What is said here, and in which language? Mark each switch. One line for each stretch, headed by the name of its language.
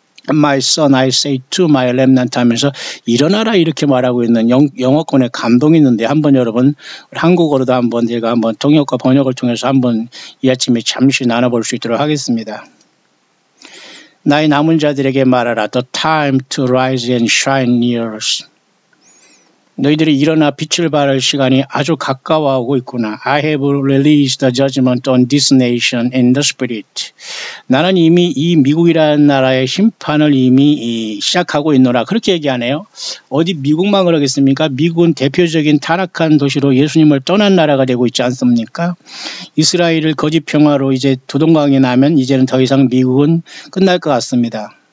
English: My son, I say to my remnant
Korean: 하면서 일어나라 이렇게 말하고 있는 영어권에 감동이 있는데, 한번 여러분 한국어로도 한번 제가 한번 통역과 번역을 통해서 한번 이 아침에 잠시 나눠볼 수 있도록 하겠습니다. 나의 남은 자들에게 말하라.
English: The time to rise and shine nears.
Korean: 너희들이 일어나 빛을 발할 시간이 아주 가까워오고 있구나.
English: I have released the judgment on this nation in the spirit.
Korean: 나는 이미 이 미국이라는 나라의 심판을 이미 시작하고 있노라. 그렇게 얘기하네요. 어디 미국만 그러겠습니까? 미국은 대표적인 타락한 도시로 예수님을 떠난 나라가 되고 있지 않습니까? 이스라엘을 거짓 평화로 이제 두동강이 나면 이제는 더 이상 미국은 끝날 것 같습니다.